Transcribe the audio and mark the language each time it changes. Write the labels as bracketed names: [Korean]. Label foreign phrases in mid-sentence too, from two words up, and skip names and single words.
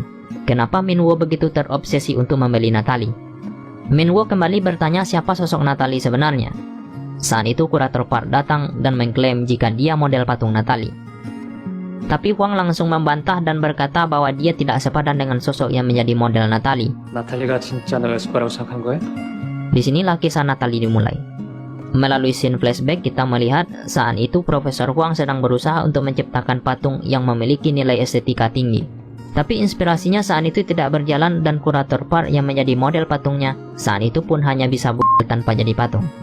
[Indonesian] Kenapa Min Woo begitu terobsesi untuk membeli Natalie? Min Woo kembali bertanya siapa sosok Natalie sebenarnya. Saat itu kurator part datang dan mengklaim jika dia model patung Natalie. Tapi Huang langsung membantah dan berkata bahwa dia tidak sepadan dengan sosok yang menjadi model Natalie. [Korean] 나탈리가 진짜 너였을 거라고 생각한 거야? [Indonesian] Disinilah kisah Natalie dimulai. Melalui [English] scene flashback [Indonesian] kita melihat saat itu Profesor Huang sedang berusaha untuk menciptakan patung yang memiliki nilai estetika tinggi. Tapi inspirasinya saat itu tidak berjalan dan kurator part yang menjadi model patungnya saat itu pun hanya bisa tanpa jadi patung.